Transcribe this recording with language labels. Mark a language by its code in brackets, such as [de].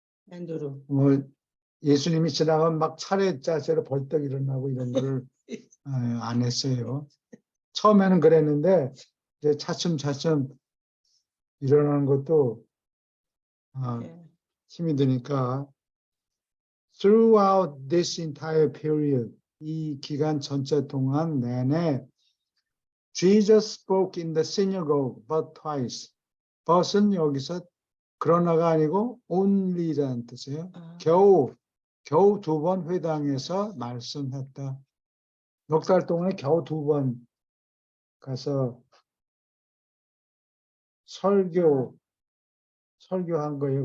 [ko] 안드루. 뭐 예수님이 지나가면 막 차례짜세로 벌떡 일어나고 이런 거를 안 했어요. 처음에는 그랬는데 이제 차츰차츰 일어나는 것도 네. 힘이 드니까 [en] throughout this entire period, [ko] 이 기간 전체 동안 내내 [en] Jesus spoke in the synagogue but twice. [ko] but은 여기서 그러나가 아니고 only라는 뜻이에요. 겨우 두 번 회당에서 말씀했다. 넉 달 동안에 겨우 2번 가서 설교한 거예요.